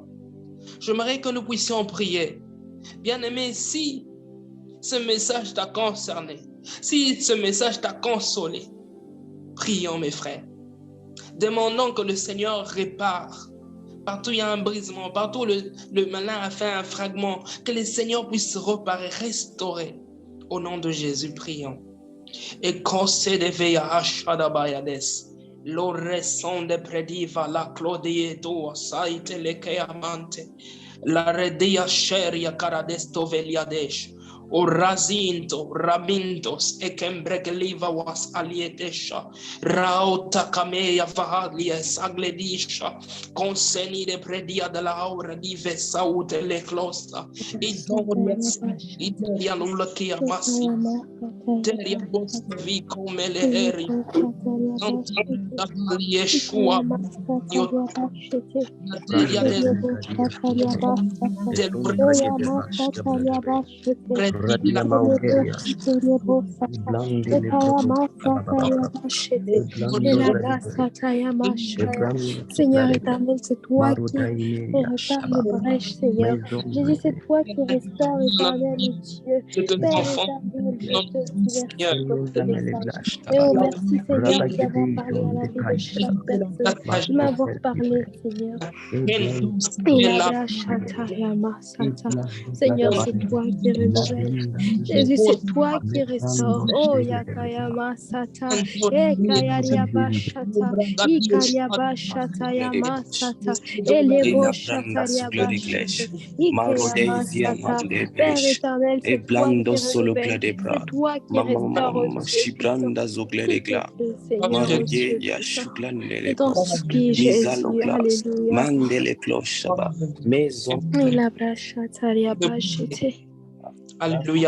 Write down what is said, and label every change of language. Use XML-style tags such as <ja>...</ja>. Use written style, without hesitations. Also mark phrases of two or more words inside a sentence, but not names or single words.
<fr>J'aimerais que nous puissions prier. Bien-aimé, si ce message t'a concerné, si ce message t'a consolé, prions mes frères. Demandons que le Seigneur répare. Partout il y a un brisement, partout le malin a fait un fragment, que le Seigneur puisse réparer, restaurer. Au nom de Jésus, prions. Et concede veia ashada bayades. L'oreson de prediva la clodieto saite le keamante. La redia sheria caradesto veliadesh. O razinto, ramintos, e kembregeliva was alietesha, raota cameia valies agledisha, conseni de predia de la aura dive saute le closta, iteria nullakia massi, teria bosta vi come le eri, Yeshua, materia Seigneur éternel, c'est toi qui répare les brèches, Seigneur. Jésus, c'est toi qui restaure, éternel Dieu. Père éternel, je te remercie pour ce message. Et oh, merci, Seigneur, d'avoir parlé à la vie de chaque personne, de m'avoir parlé, Seigneur. Seigneur, c'est toi qui renouvelle. Jésus, c'est toi qui restaure. Oh, Yakayama Sata, Ekayariaba Shata, Ikariaba Shata Yama Sata, Elebo Shatariaba Shata, Ikayama Sata. Père éternel, c'est toi qui renouvelle. C'est toi qui restaure, oh Dieu. Seigneur, oh Dieu. Je t'en supplie, Jésus. Alléluia. Alléluia.</fr>